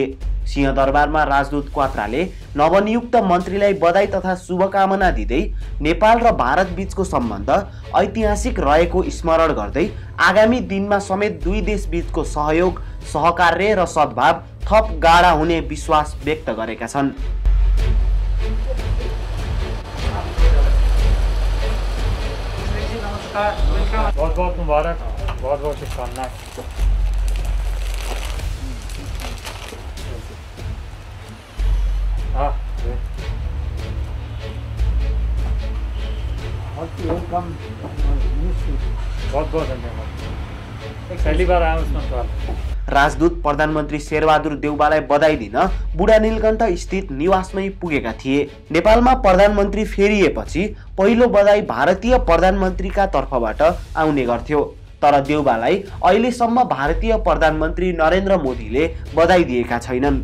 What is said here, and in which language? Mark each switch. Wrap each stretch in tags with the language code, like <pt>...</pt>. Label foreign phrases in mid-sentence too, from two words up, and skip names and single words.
<ne>सिंहदरबारमा राजदूत क्वात्राले नवनियुक्त मन्त्रीलाई बधाई तथा शुभकामना दिँदै नेपाल र भारत बीचको सम्बन्ध ऐतिहासिक रहेको स्मरण गर्दै आगामी दिनमा समेत दुई देश बीचको सहयोग, सहकार्य र सद्भाव थप गाढा हुने विश्वास व्यक्त गरेका छन्।</ne> <hi>बहुत बहुत मुबारक। बहुत बहुत शुभकामनाएं। हाँ वेलकम, बहुत बहुत धन्यवाद। पहली बार आया उसमें सवाल।</hi> <ne>राजदूत प्रधानमन्त्री शेरबहादुर देउवालाई बधाई दिन बुढा नीलकण्ठ स्थित निवासमै पुगेका थिए। नेपालमा प्रधानमन्त्री फेरिएपछि पहिलो बधाई भारतीय प्रधानमन्त्रीका तर्फबाट आउने गर्थ्यो। तर देउवालाई अहिलेसम्म भारतीय प्रधानमन्त्री नरेन्द्र मोदीले बधाई दिएका छैनन्।</ne>